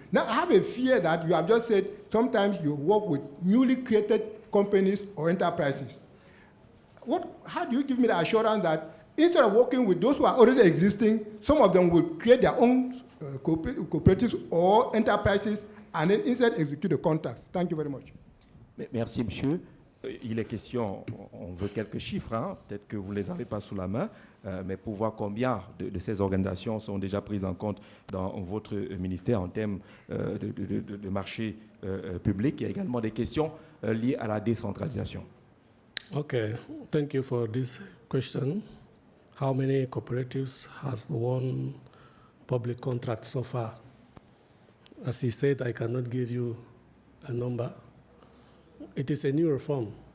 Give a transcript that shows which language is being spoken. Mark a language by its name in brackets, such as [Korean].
[English] Now, I have a fear that you have just said sometimes you work with newly created companies or enterprises. How do you give me the assurance that instead of working with those who are already existing, some of them will create their own cooperatives or enterprises and then instead execute the contracts? Thank you very much. [French] Merci, monsieur. Il est question, on veut quelques chiffres, hein, peut-être que vous ne les avez pas sous la main, mais pour voir combien de ces organisations sont déjà prises en compte dans votre ministère en termes de marché public. Il y a également des questions liées à la décentralisation. [English] Okay, thank you for this question. How many cooperatives has won public contracts so far? As he said, I cannot give you a number. It is a new reform.